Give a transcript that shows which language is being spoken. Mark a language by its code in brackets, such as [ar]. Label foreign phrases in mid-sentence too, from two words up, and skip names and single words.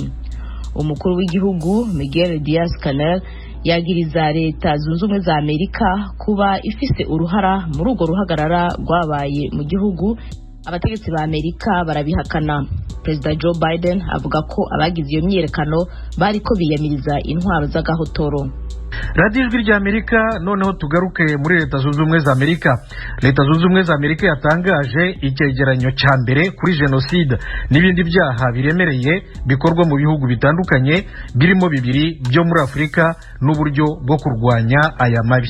[rn] Umukuru w'igihugu Miguel Diaz-Canel yagiriza leta zunze ubumwe za Amerika kuba ifise uruhara muri urwo ruhagarara rwabaye mu gihugu. Abategetsi ba Amerika barabihakana. Perezida Joe Biden avuga ko abagize iyo myiyerekano bariko biyamiriza intwaro z'agahotoro. radiyo ijwi ry'Amerika. [rw] Noneho tugaruke muri leta zunze ubumwe za Amerika. Leta zunze ubumwe za Amerika yatangaje icyegeranyo cya mbere kuri jenoside n'ibindi byaha biremereye bikorwa mu bihugu bitandukanye, birimo bibiri byo muri Afurika n'uburyo bwo kurwanya aya mabi.